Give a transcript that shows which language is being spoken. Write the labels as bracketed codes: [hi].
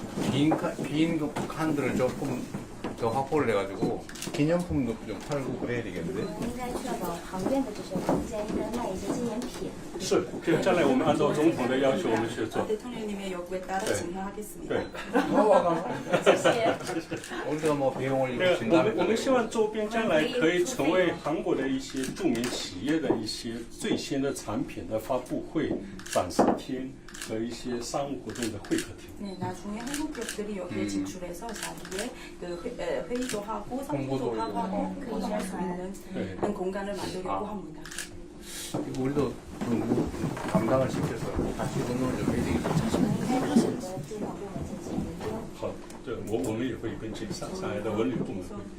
[ko] 빈 칸들을 조금 더 확보를 해가지고 기념품도 좀 팔고 그래야 되겠는데. [zh] 应该确保旁边的这些空间应该卖一些纪念品。是，就将来我们按照总统的要求，我们去做。 [ko] 대통령님의 요구에 따라 진행하겠습니다. [zh] 对。谢谢。 [ko] 우리가 뭐 비용을 [zh] 我 [ko] 준다면 [zh] 们希望周边将来可以成为韩国的一些著名企业的一些最新的产品的发布会、展示厅和一些商务活动的会客厅。 [ko] 네, 나중에 한국 기업들이 여기에 진출해서 자기의 그 회의도 하고 상품도 하고 공유할 수 있는 그런 공간을 만들려고 합니다. 우리도 좀 감당을 시켜서 같이 운동을 좀 해야 되겠다. [zh] 好，对，我们也会跟上海的文旅部门会。